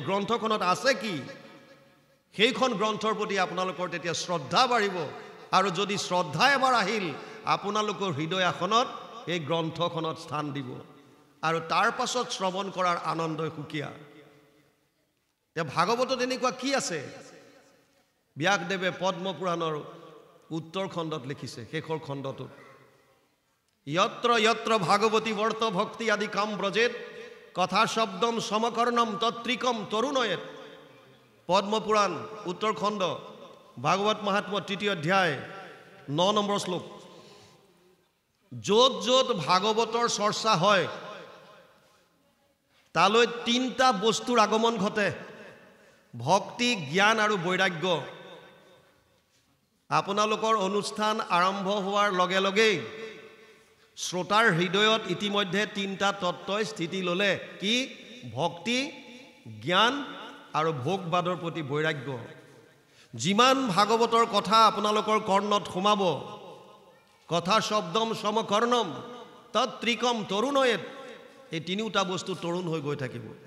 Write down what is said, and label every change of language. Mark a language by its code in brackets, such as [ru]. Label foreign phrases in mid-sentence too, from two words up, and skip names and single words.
[as] গ্ৰন্থখনত আছে কি সেইখন গ্ৰন্থৰ প্ৰতি আপোনালোকৰ তেতিয়া শ্ৰদ্ধা বাঢ়িব আৰু যদি শ্ৰদ্ধা এবাৰ আহিল আপোনালোকৰ হৃদয় আসনত এই গ্ৰন্থখনত স্থান দিব আৰু তাৰ পাছত শ্ৰৱণ কৰাৰ আনন্দই সুকীয়া তে ভাগৱতত এনেকুৱা কি আছে ব্যাসদেৱে পদ্ম পুৰাণৰ উত্তৰ খণ্ডত লিখিছে শেষৰ খণ্ডটোত [sa] यत्र यत्र भागवती वर्त भक्ति आदि काम ब्रजेत कथा शब्दम समकर्णम तत्रिकम तरुणयत पद्म पुराण उत्तर खंड भागवत महात्म्य तृतीय अध्याय 9 [as] নম্বৰ শ্লোক য'ত য'ত ভাগৱতৰ চৰ্চা হয় তালৈ তিনটা বস্তুৰ আগমন ঘটে ভক্তি জ্ঞান আৰু বৈৰাগ্য আপোনালোকৰ অনুষ্ঠান আৰম্ভ হোৱাৰ লগে লগেই শ্ৰোতাৰ হৃদয়ত ইতিমধ্যে তিনটা তত্ত্বই স্থিতি ললে কি ভক্তি জ্ঞান আৰু ভোগবাদৰ প্ৰতি বৈৰাগ্য যিমান ভাগৱতৰ কথা আপোনালোকৰ কৰ্ণত সোমাব [sa] कथा शब्दम समकर्णम तत्रिकम तरुणयत [as] এই তিনিটা বস্তু তৰুণ হৈ গৈ থাকিব